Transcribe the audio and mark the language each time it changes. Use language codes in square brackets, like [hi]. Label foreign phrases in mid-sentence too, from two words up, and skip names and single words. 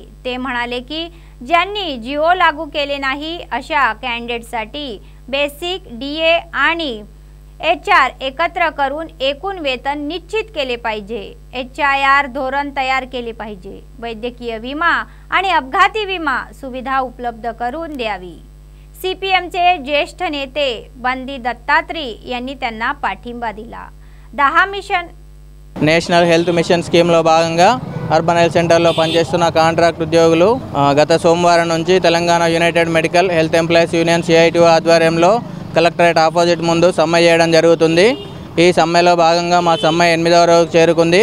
[mr] ते म्हणाले की ज्यांनी जिओ लागू केले नाही अशा कॅन्डिडेटसाठी बेसिक DA आणि HR एकत्र करून एकूण वेतन निश्चित केले पाहिजे. HIR धोरण तयार केले पाहिजे. वैद्यकीय विमा आणि अपघाती विमा सुविधा उपलब्ध करून द्यावी. CPMचे ज्येष्ठ नेते बंदी दत्तात्री यांनी त्यांना पाठिंबा दिला. 10 मिशन [te] నేషనల్ హెల్త్ మిషన్ స్కీమ్లో భాగంగా అర్బన్ హెల్త్ సెంటర్లో పనిచేస్తున్న కాంట్రాక్ట్ ఉద్యోగులు గత సోమవారం నుంచి తెలంగాణ యునైటెడ్ మెడికల్ హెల్త్ ఎంప్లాయీస్ యూనియన్ CITU ఆధ్వర్యంలో [en] collectorate opposite [te] ముందు సమ్మె చేయడం జరుగుతుంది. ఈ సమ్మెలో భాగంగా మా సమ్మె 8వ రోజు చేరుకుంది.